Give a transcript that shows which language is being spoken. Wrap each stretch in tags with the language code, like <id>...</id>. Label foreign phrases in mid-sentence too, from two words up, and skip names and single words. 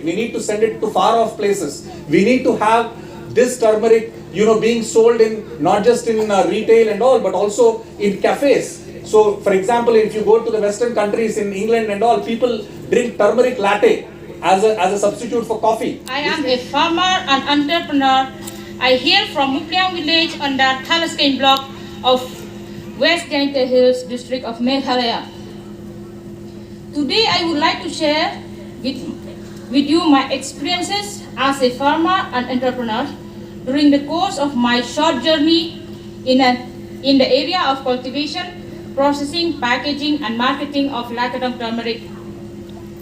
<en>We need to send it to far off places. We need to have this turmeric, being sold in not just in retail and all, but also in cafes. So for example, if you go to the Western countries in England and all, people drink turmeric latte as a substitute for coffee. I am a farmer and entrepreneur. I hail from Myntri village under Laskeiñ Block of West Jinghikai Hills district of Meghalaya. Today I would like to share with you my experiences as a farmer and entrepreneur during the course of my short journey in the area of cultivation, processing, packaging and marketing of Lakadong turmeric.</en>